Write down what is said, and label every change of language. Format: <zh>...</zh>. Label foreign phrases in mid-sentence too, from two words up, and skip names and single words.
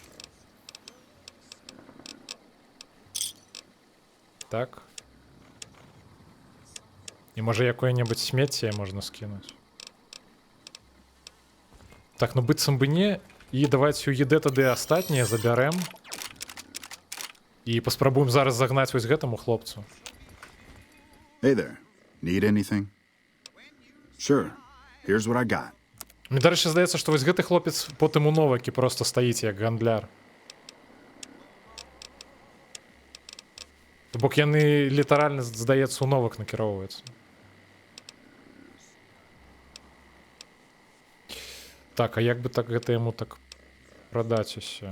<be>Так. І можа якое-небудзь смецце можна скінуць. Так, ну быццам бы не. І давайте у ЕД тады астатнія забярэм. І паспрабуем зараз загнаць вось гэтаму хлопцу.</be> <en>Hey there. Need anything? Sure. Here's what I got.</en> <be>Мне, дарэчы, здаецца, што вось гэты хлопец потым у новакі проста стаіць як гандляр. То бок яны літаральна, здаецца, у новак накіроўваюцца. Так, а як бы так гэта яму так прадаць усё?</be>